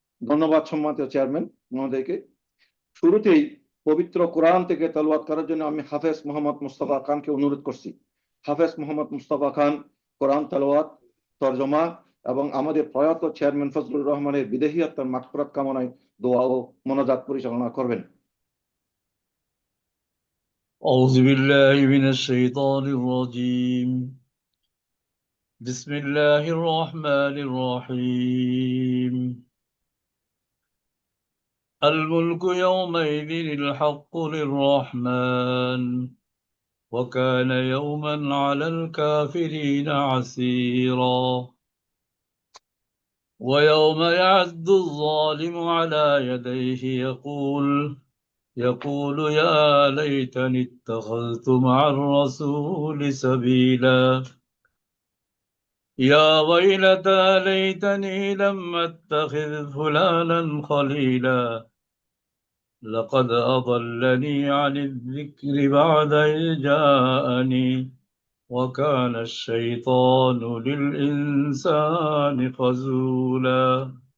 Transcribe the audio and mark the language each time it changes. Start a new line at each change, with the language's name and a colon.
Bangla: ধন্যবাদ সম্মানিত চেয়ারম্যান মহোদয়কে। শুরুতেই পবিত্র কোরআন থেকে তেলাওয়াত করার জন্য আমি হাফেজ মোহাম্মদ মুস্তাফা খানকে অনুরোধ করছি। হাফেজ মোহাম্মদ মুস্তাফা খান কোরআন তেলাওয়াত, তরজমা এবং আমাদের প্রয়াত চেয়ারম্যান ফজলুর রহমানের বিদেহী আত্মার মাগফিরাত কামনায় দোয়া ও মোনাজাত পরিচালনা করবেন।
Arabic: أعوذ بالله من الشيطان الرجيم. بسم الله الرحمن الرحيم. الملك يومئذ الحق للرحمن وكان يوما على الكافرين عسيرا. ويوم يعض الظالم على يديه يقول يقول يا ليتني اتخذت مع الرسول سبيلا يا ويلتى ليتني لم أتخذ فلانا خليلا لقد أضلني عن الذكر بعد إذ جاءني وكان الشيطان للإنسان خذولا